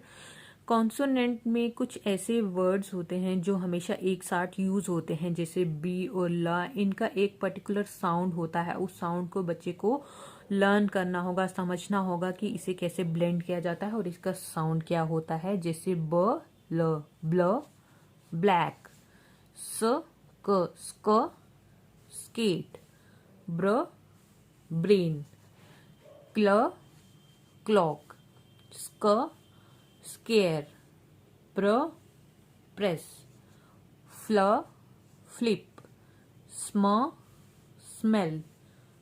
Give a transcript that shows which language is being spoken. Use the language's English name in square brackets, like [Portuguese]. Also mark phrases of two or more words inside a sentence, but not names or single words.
[Hindi] कॉन्सोनेंट में कुछ ऐसे वर्ड्स होते हैं जो हमेशा एक साथ यूज होते हैं, जैसे बी और ला। इनका एक [English] particular sound [Hindi] होता है, उस साउंड को बच्चे को लर्न करना होगा, समझना होगा कि इसे कैसे ब्लेंड किया जाता है और इसका साउंड क्या होता है। जैसे ब ल ब्ल, ब्लैक, स क स्क, स्केट, ब्र ब्रेन, क्ल क्लॉक, स्क स्केयर, प्र प्रेस, फ्ल फ्लिप, स्म स्मेल,